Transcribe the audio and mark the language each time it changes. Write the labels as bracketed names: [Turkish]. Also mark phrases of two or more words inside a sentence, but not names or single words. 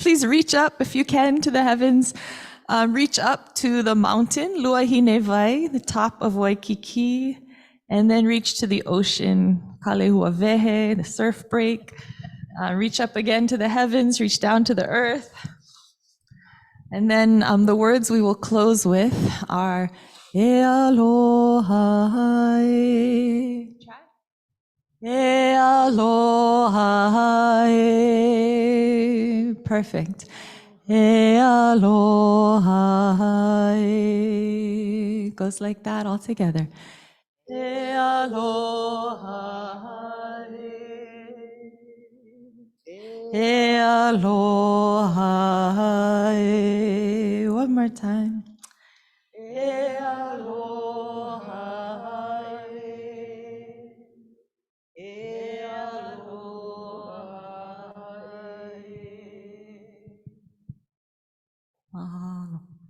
[English] Please reach up if you can to the heavens. Reach up to the mountain, Luahinevai, the top of Waikiki, and then reach to the ocean, Kalehuawehe, the surf break. Reach up again to the heavens, reach down to the earth. And then the words we will close with are [Hawaiian] E Aloha. E aloha, perfect. E aloha, [English] goes like that all together. [Hawaiian] E aloha, e aloha, [English] one more time. [Hawaiian] E aloha. Mahalo.